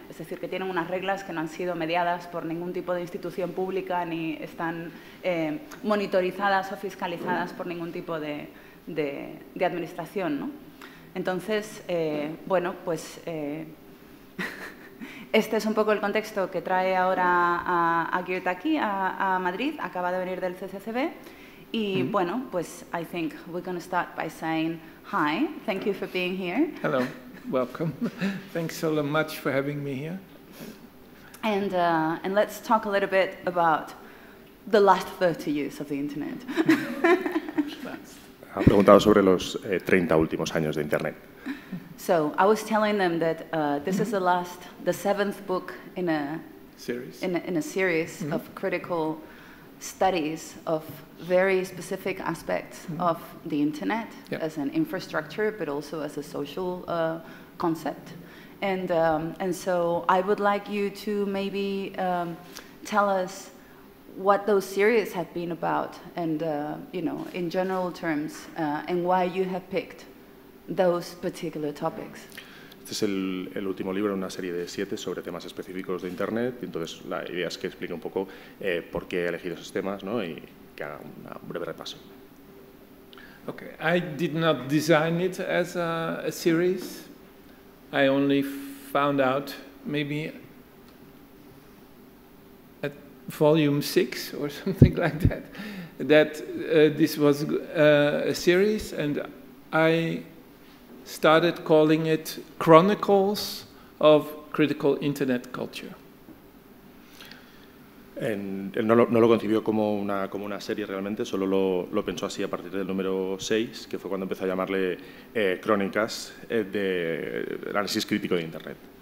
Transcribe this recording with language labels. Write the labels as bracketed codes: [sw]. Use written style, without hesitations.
[es] Es decir, que tienen unas reglas que no han sido mediadas por ningún tipo de institución pública, ni están monitorizadas o fiscalizadas por ningún tipo de administración, ¿no? Entonces, bueno, pues este es un poco el contexto que trae ahora a Geert aquí, a Madrid. Acaba de venir del CCCB. Y bueno, pues [en] I think we're going to start by saying hi. Thank you for being here. Hello, welcome. Thanks so much for having me here. And let's talk a little bit about the last 30 years of the Internet. [es] Ha preguntado sobre los 30 últimos años de Internet. [en] So I was telling them that this is the 7th book in a series of critical studies of very specific aspects of the Internet as an infrastructure, but also as a social concept. And so I would like you to maybe tell us what those series have been about, and you know, in general terms, and why you have picked those particular topics. [es] Este es el último libro en una serie de 7 sobre temas específicos de Internet. Entonces, la idea es que explique un poco por qué he elegido esos temas, ¿no? Y que haga un breve repaso. [en] Okay, I did not design it as a series. I only found out maybe at volume 6 or something like that this was a series, and I started calling it Chronicles of Critical Internet Culture. [es] No lo concibió como una serie realmente, solo lo pensó así a partir del número 6, que fue cuando empezó a llamarle Crónicas del análisis crítico de Internet.